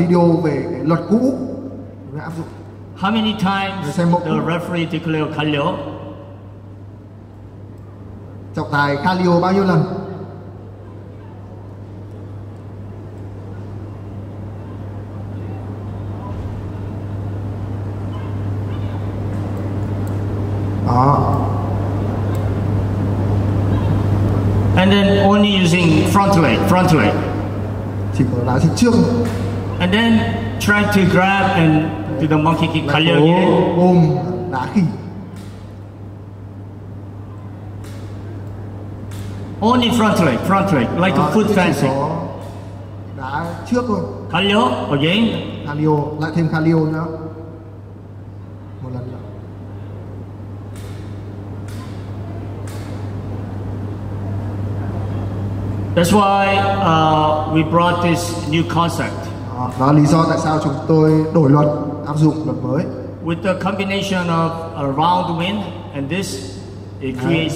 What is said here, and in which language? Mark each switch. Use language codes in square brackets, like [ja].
[vi] video về cái luật cũ để áp dụng. [en] How many times the referee declare kalyo? [vi] Trọng tài Kalio bao nhiêu lần? Đó. [en] And then only using front leg. [vi] Chỉ có đá trên trước. [en] And then try to grab and do the monkey kick kalyo again. [vi] Ôm đá khỉ. [en] Only front leg, like a foot fencing. [vi] Đá trước thôi. [en] Kalyo again. [vi] Kalio, lại thêm Kalio nữa. Một lần nữa. [en] That's why we brought this new concept. [vi] Đó là lý do tại sao chúng tôi đổi luật, áp dụng luật mới. [en] With the combination of a round win and this, it creates